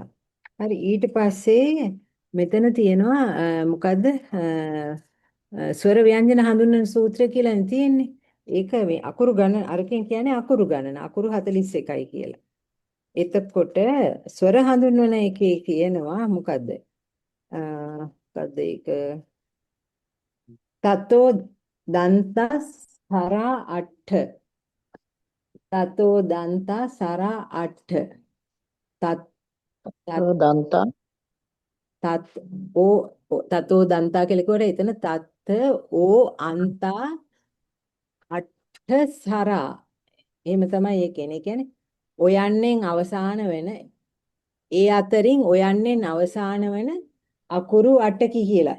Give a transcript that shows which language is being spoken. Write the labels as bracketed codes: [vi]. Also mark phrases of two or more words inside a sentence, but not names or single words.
[si] හරි ඊට පස්සේ මෙතන තියෙනවා මොකද්ද ස්වර ව්‍යංජන හඳුන්වන සූත්‍රය කියලා තියෙන්නේ. ඒක මේ අකුරු ගණන අරකින් කියන්නේ අකුරු ගණන අකුරු 41යි කියලා. එතකොට ස්වර හඳුන්වන එකේ කියනවා මොකද්ද? මොකද්ද ඒක? [pi] තතෝ දන්තස් සරා අට්ඨ තතෝ දන්තා සරා අට්ඨ තත් දන්තා [si] තත් තතෝ දන්තා කියලා කිව්වට එතන [pi] තත් ඕ අන්තා අට්ඨ සරා [si] එහෙම තමයි ඒ කියන්නේ. කියන්නේ ඔයන්නෙන් අවසාන වෙන ඒ අතරින් ඔයන්නෙන් අවසාන වෙන අකුරු 8කි කියලා.